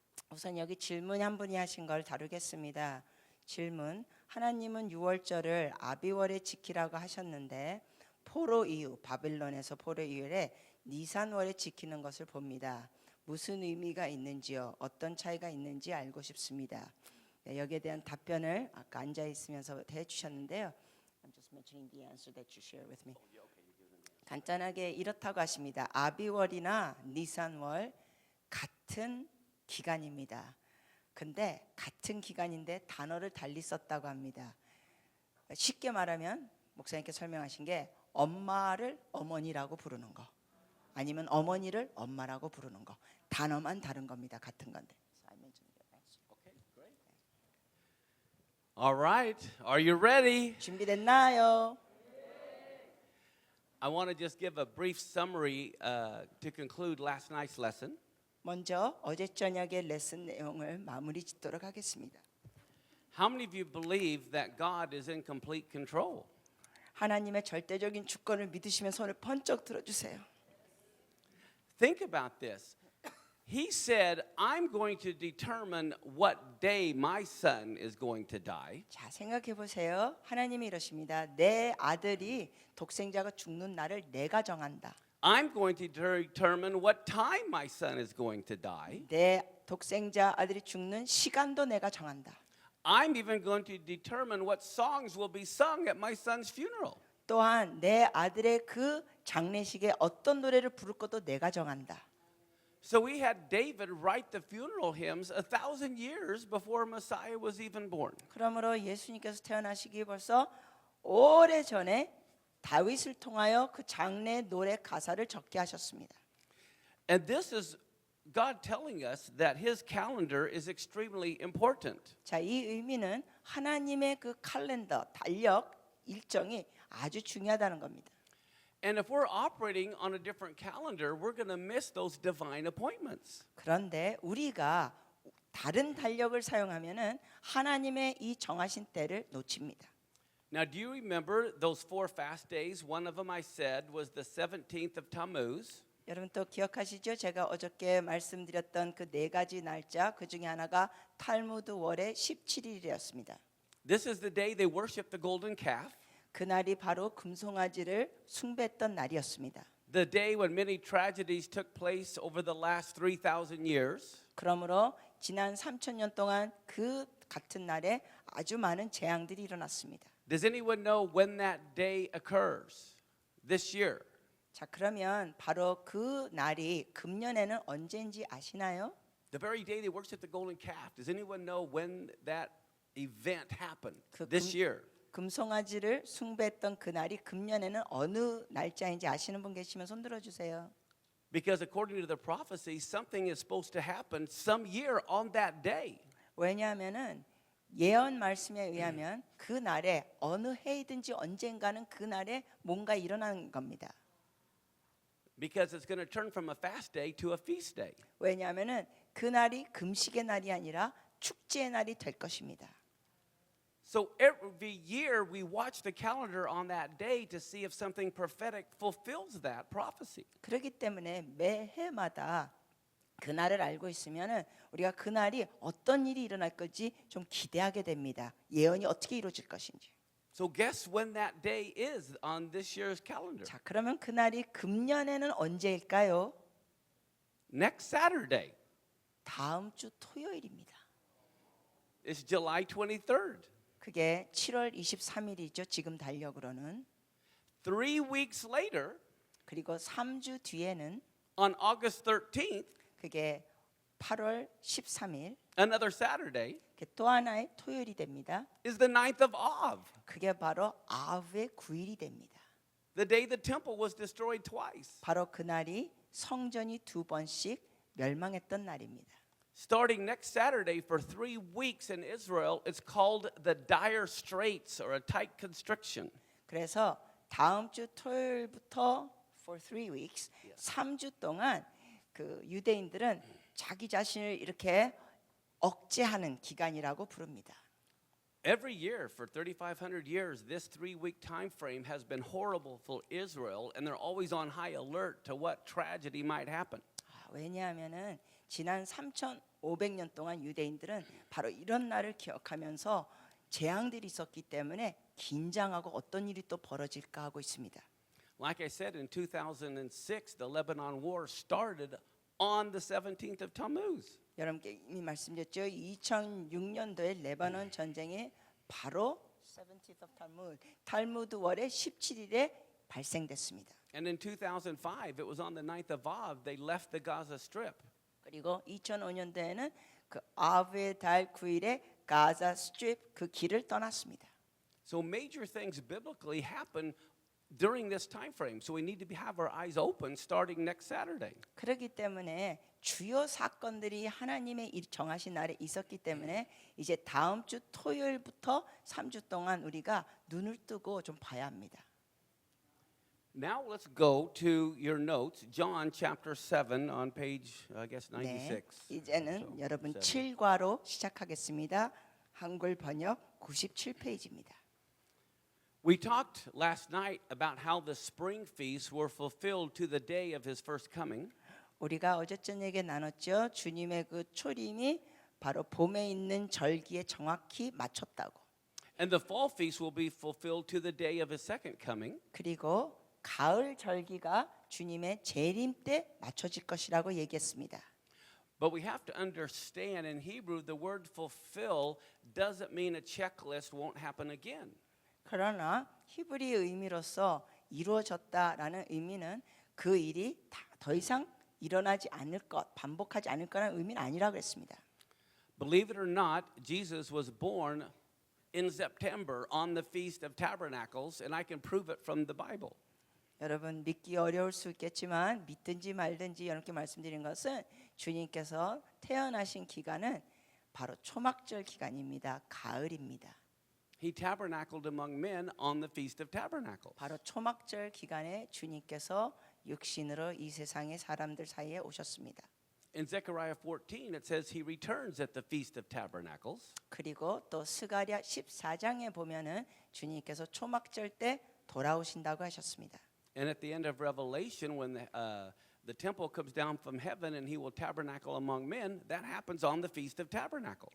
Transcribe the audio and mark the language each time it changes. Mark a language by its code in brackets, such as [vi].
[ko] 우선 여기 질문 한 분이 하신 걸 다루겠습니다. 질문: 하나님은 유월절을 아비월에 지키라고 하셨는데 포로 이후 바빌론에서 포로 이후에 니산월에 지키는 것을 봅니다. 무슨 의미가 있는지요? 어떤 차이가 있는지 알고 싶습니다. 네, 여기에 대한 답변을 아까 앉아 있으면서 해주셨는데요. [en] I'm just mentioning the answer that you share with me. [ko] 간단하게 이렇다고 하십니다. 아비월이나 니산월 같은 기간입니다. 근데 같은 기간인데 단어를 달리 썼다고 합니다. 쉽게 말하면 목사님께 설명하신 게 엄마를 어머니라고 부르는 거, 아니면 어머니를 엄마라고 부르는 거, 단어만 다른 겁니다. 같은 건데. [en] All right, are you ready? [ko] 준비됐나요? [en] I want to just give a brief summary to conclude last night's lesson. [ko] 먼저 어제 저녁의 레슨 내용을 마무리 짓도록 하겠습니다. [en] How many of you believe that God is in complete control? [ko] 하나님의 절대적인 주권을 믿으시면 손을 번쩍 들어주세요. [en] Think about this. He said, I'm going to determine what day my son is going to die. [ko] 자, 생각해 보세요. 하나님이 이러십니다. 내 아들이 독생자가 죽는 날을 내가 정한다. [en] I'm going to determine what time my son is going to die. [ko] 내 독생자 아들이 죽는 시간도 내가 정한다. [en] I'm even going to determine what songs will be sung at my son's funeral. [ko] 또한 내 아들의 그 장례식에 어떤 노래를 부를 것도 내가 정한다. [en] So we had David write the funeral hymns 1,000 years before Messiah was even born. [ko] 그러므로 예수님께서 태어나시기 벌써 오래 전에 다윗을 통하여 그 장례 노래 가사를 적게 하셨습니다. [en] And this is God telling us that his calendar is extremely important. [ko] 자, 이 의미는 하나님의 그 칼렌더, 달력, 일정이 아주 중요하다는 겁니다. [en] And if we're operating on a different calendar, we're going to miss those divine appointments. [ko] 그런데 우리가 다른 달력을 사용하면은 하나님의 이 정하신 때를 놓칩니다. [en] Now, do you remember those 4 fast days? One of them I said was the 17th of Tammuz. [ko] 여러분 또 기억하시죠? 제가 어저께 말씀드렸던 그 네 가지 날짜, 그 중에 하나가 탈무드 월의 17일이었습니다. [en] This is the day they worship the golden calf. [ko] 그날이 바로 금송아지를 숭배했던 날이었습니다. [en] The day when many tragedies took place over the last 3,000 years. [ko] 그러므로 지난 3,000년 동안 그 같은 날에 아주 많은 재앙들이 일어났습니다. [en] Does anyone know when that day occurs this year? [ko] 자, 그러면 바로 그 날이 금년에는 언제인지 아시나요? [en] The very day they worship the golden calf. Does anyone know when that event happened [ko] 그 [en] this year? [ko] 금송아지를 숭배했던 그 날이 금년에는 어느 날짜인지 아시는 분 계시면 손 들어 주세요. [en] Because according to the prophecy, something is supposed to happen some year on that day. [ko] 왜냐하면은 예언 말씀에 의하면 그 날에 어느 해이든지 언젠가는 그 날에 뭔가 일어나는 겁니다. [en] Because it's going to turn from a fast day to a feast day. [ko] 왜냐하면은 그 날이 금식의 날이 아니라 축제의 날이 될 것입니다. [en] So every year we watch the calendar on that day to see if something prophetic fulfills that prophecy. [ko] 그렇기 때문에 매해마다 그 날을 알고 있으면은 우리가 그 날이 어떤 일이 일어날 건지 좀 기대하게 됩니다. 예언이 어떻게 이루어질 것인지. [en] So guess when that day is on this year's calendar? [ko] 자, 그러면 그 날이 금년에는 언제일까요? [en] Next Saturday. [ko] 다음 주 토요일입니다. [en] It's July 23rd. [ko] 그게 7월 23일이죠. 지금 달력으로는. [en] 3 weeks later, [ko] 그리고 3주 뒤에는 [en] on August 13th, [ko] 그게 8월 13일, [en] another Saturday, [ko] 또 하나의 토요일이 됩니다. [en] is the 9th of Av, [ko] 그게 바로 아브의 9일이 됩니다. [en] the day the temple was destroyed twice. [ko] 바로 그날이 성전이 두 번씩 멸망했던 날입니다. [en] Starting next Saturday for 3 weeks in Israel, it's called the dire straits or a tight constriction. [ko] 그래서 다음 주 토요일부터 [en] for 3 weeks, [ko] 3주 동안 그 유대인들은 자기 자신을 이렇게 억제하는 기간이라고 부릅니다. [en] Every year for 3,500 years, this 3-week time frame has been horrible for Israel, and they're always on high alert to what tragedy might happen. [ko] 왜냐하면은 지난 3,500년 동안 유대인들은 바로 이런 날을 기억하면서 재앙들이 있었기 때문에 긴장하고 어떤 일이 또 벌어질까 하고 있습니다. [en] Like I said, in 2006, the Lebanon War started on the 17th of Tammuz. [ko] 여러분께 이미 말씀드렸죠. 2006년도에 레바논 전쟁이 바로 [en] 17th of Talmud, [ko] 탈무드 월의 17일에 발생됐습니다. [en] And in 2005, it was on the 9th of Av, they left the Gaza Strip. [ko] 그리고 2005년도에는 그 아브의 달 9일에 가자 스트립 그 길을 떠났습니다. [en] So major things biblically happen during this time frame. So we need to have our eyes open starting next Saturday. [ko] 그렇기 때문에 주요 사건들이 하나님의 정하신 날에 있었기 때문에 이제 다음 주 토요일부터 3주 동안 우리가 눈을 뜨고 좀 봐야 합니다. [en] Now let's go to your notes, John chapter 7 on page, I guess, 96. [ko] 네, 이제는 [en] So, [ko] 여러분 [en] 7. [ko] 7과로 시작하겠습니다. 한글 번역 97페이지입니다. [en] We talked last night about how the spring feasts were fulfilled to the day of his first coming. [ko] 우리가 어제 저녁에 나눴죠. 주님의 그 초림이 바로 봄에 있는 절기에 정확히 맞췄다고. [en] And the fall feast will be fulfilled to the day of his second coming. [ko] 그리고 가을 절기가 주님의 재림 때 맞춰질 것이라고 얘기했습니다. [en] But we have to understand in Hebrew the word fulfill doesn't mean a checklist won't happen again. [ko] 그러나 히브리의 의미로서 이루어졌다라는 의미는 그 일이 더 이상 일어나지 않을 것, 반복하지 않을 거라는 의미는 아니라고 했습니다. [en] Believe it or not, Jesus was born in September on the Feast of Tabernacles, and I can prove it from the Bible. [ko] 여러분 믿기 어려울 수 있겠지만 믿든지 말든지 여러분께 말씀드린 것은 주님께서 태어나신 기간은 바로 초막절 기간입니다. 가을입니다. [en] He tabernacled among men on the Feast of Tabernacles. [ko] 바로 초막절 기간에 주님께서 육신으로 이 세상의 사람들 사이에 오셨습니다. [en] In Zechariah 14, it says he returns at the Feast of Tabernacles. [ko] 그리고 또 스가랴 14장에 보면은 주님께서 초막절 때 돌아오신다고 하셨습니다. [en] And at the end of Revelation, when the temple comes down from heaven and he will tabernacle among men, that happens on the Feast of Tabernacles.